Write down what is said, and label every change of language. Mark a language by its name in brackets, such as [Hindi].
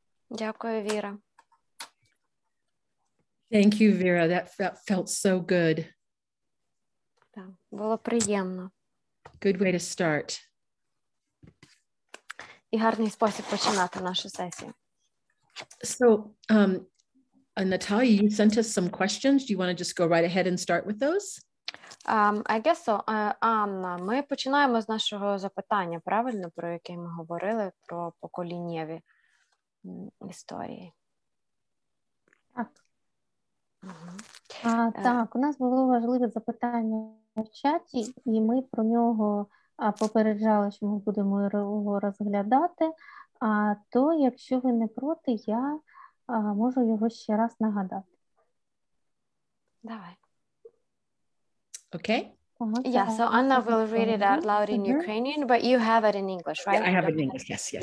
[Ukrainian] Дякую, Віра. [English] Thank you, Vera. That felt so good. [Ukrainian] Так, було приємно. [English] Good way to start. [Ukrainian] І гарний спосіб починати нашу сесію. [English] So, Natalia, you sent us some questions. Do you want to just go right ahead and start with those? I guess so. [Ukrainian] Анна, ми починаємо з нашого запитання, правильно, про яке ми говорили, про поколіннєві історії. Так. Так, у нас було важливе запитання в чаті, і ми про нього попереджали, що ми будемо його розглядати. То, якщо ви не проти, я можу його ще раз нагадати. Давай. [English] Okay. Yeah, so Anna will read it out loud in Ukrainian, but you have it in English, right? Yeah, I have it in English, yes, yes.